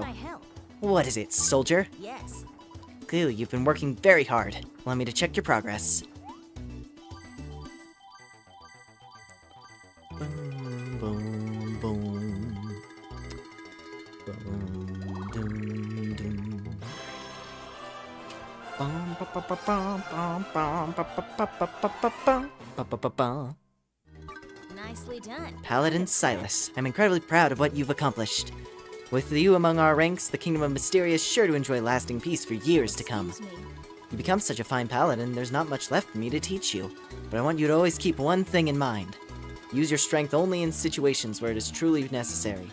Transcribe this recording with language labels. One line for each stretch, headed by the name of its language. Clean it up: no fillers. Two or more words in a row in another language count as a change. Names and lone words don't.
English: How can I help? What is it, soldier? Yes. Clearly, you've been working very hard. Allow me to check your progress. Boom, boom, boom. Boom, dum, dum. Bum, ba, ba, ba, bum, bum, bum, ba, ba, ba, ba, ba, ba, bum. Ba, ba, ba, ba. Nicely done. Paladin Silas, I'm incredibly proud of what you've accomplished. With you among our ranks, the Kingdom of Mysteria is sure to enjoy lasting peace for years to come. Excuse me. You become such a fine paladin, there's not much left for me to teach you. But I want you to always keep one thing in mind. Use your strength only in situations where it is truly necessary.